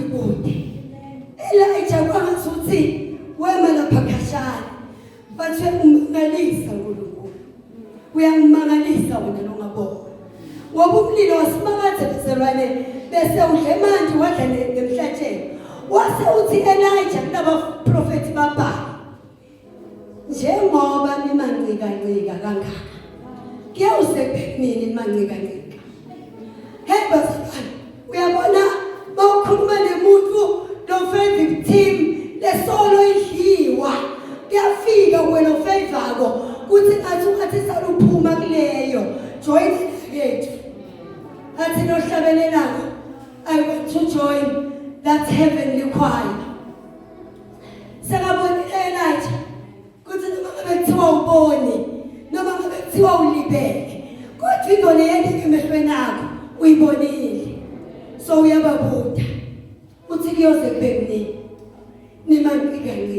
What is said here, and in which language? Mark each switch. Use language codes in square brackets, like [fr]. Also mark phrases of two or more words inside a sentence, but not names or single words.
[zu] kude Elijah kwangasuthi wema lapha khashana bathi umangalisa uNkulunkulu uyangimangalisa wena longabona ngoba umlilo wasimakathe bezalwane bese udle manje wadla nemhlatshelo wase uthi Elijah kulaba prophet babhali njengoba nimancika kangaka kuyawusebenini nimancika hey bazalwane uyabona bawukhuluma nemuntu lo- [en] faith victim [zu] lesolo idliwa kuyafika wena ofeyivako kuthi ngathi saluphuma kuleyo join yethu athi nohlabelelako [en] I want to join that heavenly choir [zu] sekabona Elijah kuthi noma ngabe kuthiwa uboni noma ngabe kuthiwa ulibele kodwa into leyento emehlweni akho uyibonile so uyababuda uthi kuyoze kube kunini nimancika